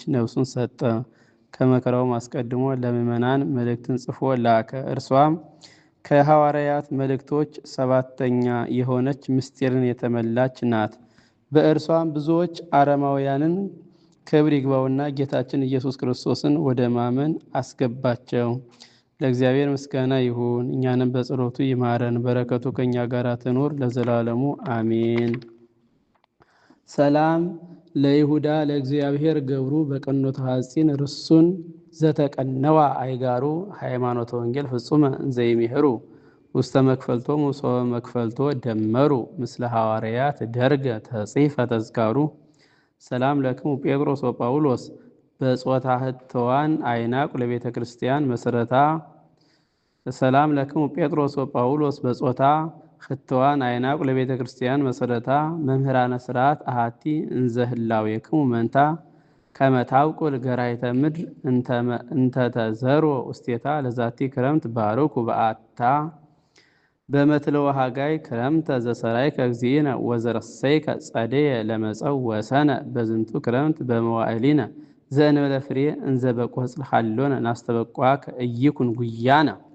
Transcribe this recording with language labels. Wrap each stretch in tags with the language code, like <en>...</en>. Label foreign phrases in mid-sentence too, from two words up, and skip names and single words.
<am>ነፍሱን ሰጠ። ከመከራውም አስቀድሞ ለምእመናን መልእክትን ጽፎ ላከ። እርሷም ከሐዋርያት መልእክቶች 7ተኛ የሆነች ምስጢርን የተመላች ናት። በእርሷም ብዙዎች አረማውያንን ክብር ይግባውና ጌታችን ኢየሱስ ክርስቶስን ወደ ማመን አስገባቸው። ለእግዚአብሔር ምስጋና ይሁን፣ እኛንም በጸሎቱ ይማረን፣ በረከቱ ከእኛ ጋር ትኑር ለዘላለሙ አሜን።</am> <gez>ሰላም ለይሁዳ ለእግዚአብሔር ገብሩ በቀኖተ ሐጺን ርሱን ዘተቀነዋ አይጋሩ ሃይማኖተ ወንጌል ፍጹመ ዘይሚህሩ ውስተ መክፈልቶሙ ሰወ መክፈልቶ ደመሩ ምስለ ሐዋርያት ደርገ ተጽሕፈ ተዝካሩ። ሰላም ለክሙ ጴጥሮስ ወጳውሎስ በጾታ ህትዋን አይናቁ ለቤተ ክርስቲያን መሰረታ። ሰላም ለክሙ ጴጥሮስ ወጳውሎስ በጾታ ህትዋን አይናቁ ለቤተ ክርስቲያን መሰረታ። መምህራነ ስርዓት አሃቲ እንዘ ህላዌክሙ መንታ ከመ ታውቁ ገራይተ ምድር እንተተዘሮ ውስቴታ ለዛቲ ክረምት ባርኩ በአታ በመትለወ ሀጋይ ክረምተ ዘሰራይ ከግዚእነ ወዘረሰይ ከጸደየ ለመጸው ወሰነ በዝንቱ ክረምት በመዋዕሊነ ዘእንበለ ፍሬ እንዘ በቆጽል ሀሎነ ናስተበቋ ከእይኩን ጉያነ።</gez>